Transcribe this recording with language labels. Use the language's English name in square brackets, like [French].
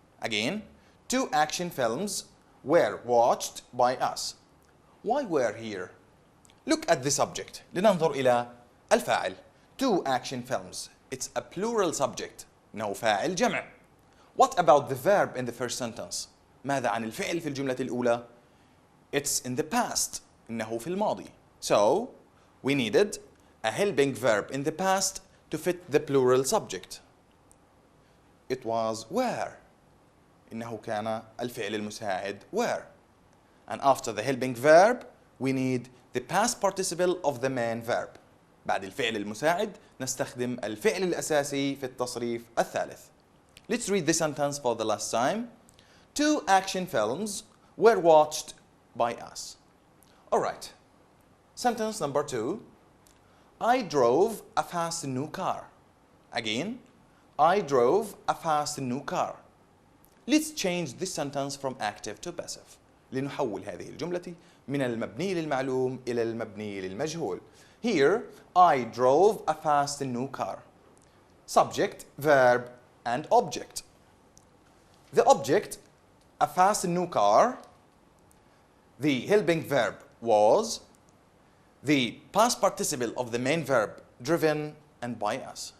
[English] Again, 2 action films were watched by us. Why were here? Look at the subject. [Arabic] لننظر إلى الفاعل. [English] 2 action films. It's a plural subject. [Arabic] إنه فاعل جمع. [English] What about the verb in the first sentence? [Arabic] ماذا عن الفعل في الجملة الأولى? [English] It's in the past. [Arabic] إنه في الماضي. [English] So, we needed a helping verb in the past to fit the plural subject. It was were. [Arabic] إنه كان الفعل المساعد were. [English] And after the helping verb, we need the past participle of the main verb. [Arabic] بعد الفعل المساعد نستخدم الفعل الأساسي في التصريف الثالث. [English] Let's read the sentence for the last time. 2 action films were watched by us. Alright. Sentence number 2. I drove a fast new car. Again, I drove a fast new car. Let's change this sentence from active to passive. [Arabic] لنحول هذه الجملة من المبني للمعلوم إلى المبني للمجهول. [English] Here, I drove a fast new car. Subject, verb, and object. The object, a fast new car. The helping verb was. The past participle of the main verb, driven and by us.